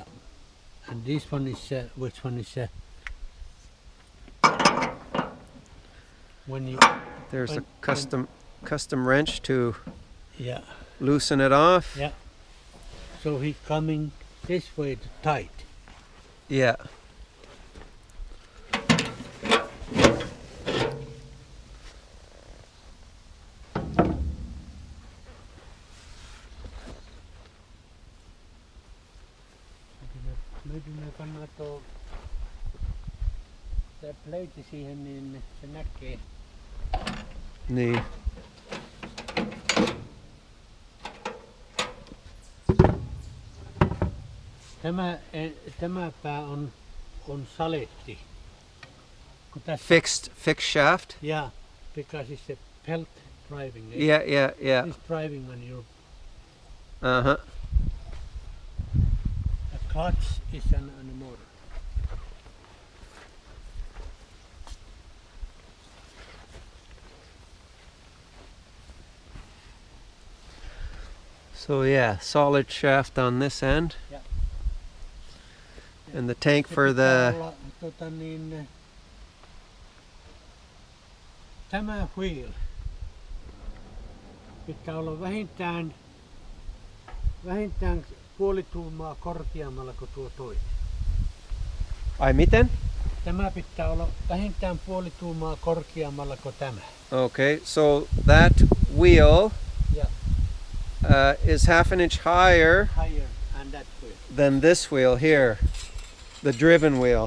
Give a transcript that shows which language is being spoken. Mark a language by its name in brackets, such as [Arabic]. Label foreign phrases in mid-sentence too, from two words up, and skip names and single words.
[English] And this one is which one is when you there's a custom wrench to yeah loosen it off. Yeah. So he's coming this way to tight. Yeah. [Finnish] Nyt me kannattaa se pleiti siihen, niin se näkee. Niin. Tämä pää on saletti. [English] Fixed shaft? Yeah, because it's a belt driving. Yeah. It's driving when you're... Uh-huh. The clutch is on the motor. So yeah, solid shaft on this end. Yeah. And the tank for the... [Finnish] Tämä wheel pitää olla vähintään 0,5 tuumaa korkeammalla kuin tuo toinen. Ai miten? Tämä pitää olla vähintään 0,5 tuumaa korkeammalla kuin tämä. [English] Okay, so that wheel is 1/2 inch higher and that wheel. than this wheel here, the driven wheel.